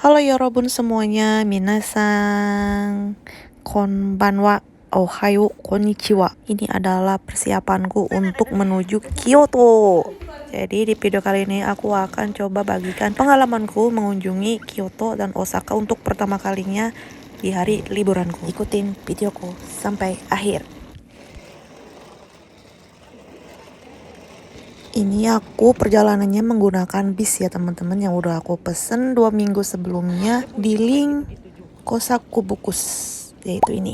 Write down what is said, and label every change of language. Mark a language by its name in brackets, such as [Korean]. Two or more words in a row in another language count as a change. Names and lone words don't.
[Indonesian] Halo Yorobun semuanya, [Japanese] みなさん、こんばんは、おはよう、こんにちは. [Indonesian] Ini adalah persiapanku untuk menuju Kyoto. Jadi di video kali ini aku akan coba bagikan pengalamanku mengunjungi Kyoto dan Osaka untuk pertama kalinya di hari liburanku. Ikutin videoku sampai akhir. Ini aku perjalanannya menggunakan bis ya teman-teman, yang udah aku pesen 2 minggu sebelumnya di link Kosaku Bukus, yaitu ini.